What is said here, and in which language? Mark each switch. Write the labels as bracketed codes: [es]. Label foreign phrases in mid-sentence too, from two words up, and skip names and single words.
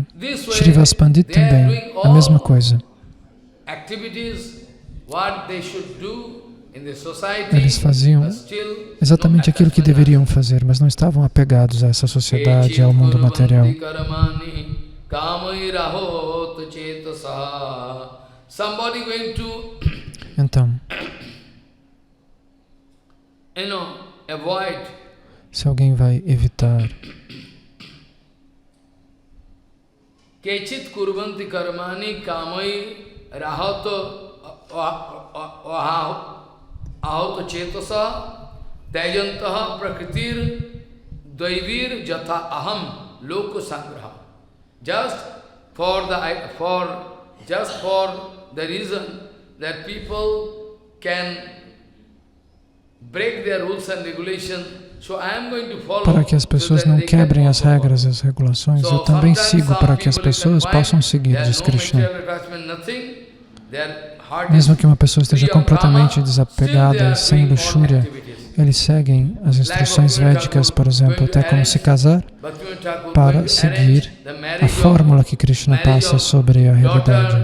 [pt] Srivas Pandit também, a mesma coisa. Eles faziam exatamente aquilo que deveriam fazer, mas não estavam apegados a essa sociedade, ao mundo material. Então, se alguém vai evitar [sa] Kechit kurvanti karmani kamai rahato ahauta chetasa tyajantaha prakritir daivir jatha aham loko sangraha. [en] Just for the reason that people can break their rules and regulations. [pt] Para que as pessoas não quebrem as regras e as regulações, eu também sigo para que as pessoas possam seguir, diz Krishna. Mesmo que uma pessoa esteja completamente desapegada e sem luxúria, eles seguem as instruções védicas, por exemplo, até como se casar, para seguir a fórmula que Krishna passa sobre a realidade.